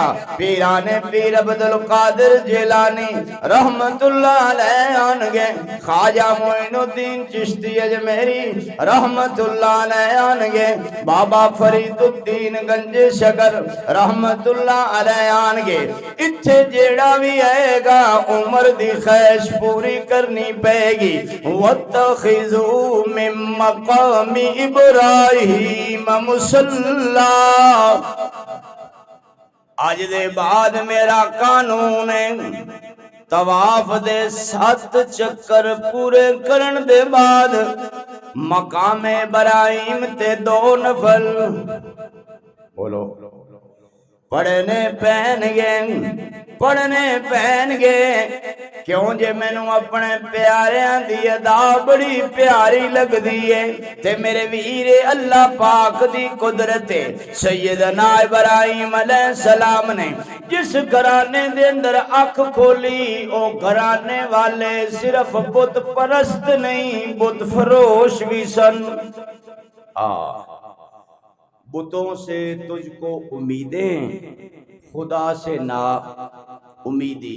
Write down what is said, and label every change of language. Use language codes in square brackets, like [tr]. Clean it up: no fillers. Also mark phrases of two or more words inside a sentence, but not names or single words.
[pa] پیرانے پیر عبدالقادر جیلانی رحمت اللہ علیہ آنگے، خواجہ معین الدین چشتی اجمیری رحمت اللہ علیہ آنگے، بابا فرید الدین گنج شکر رحمت اللہ علیہ آنگے. اتھے جیڑا بھی آئے گا عمر دی خواہش پوری کرنی پے گی. [ar] وَاتَّخِذُوا مِن مَّقَامِ إِبْرَاهِيمَ مُصَلًّى. [pa] آج دے بعد میرا قانون ہے طواف دے 7 چکر پورے کرن دے بعد مقام ابراہیم تے 2 نفل بولو پڑھنے پہن گے. کیوں جے میں نو اپنے پیاریاں دی ادا بڑی پیاری لگ دیئے تے میرے ویر اللہ پاک دی قدرت سیدنا ابراہیم علیہ السلام نے جس گھرانے دے اندر آنکھ کھولی او گھرانے والے صرف بت پرست نہیں بت فروش بھی سن. [ur] بتوں سے تجھ کو امیدیں خدا سے نا امیدی.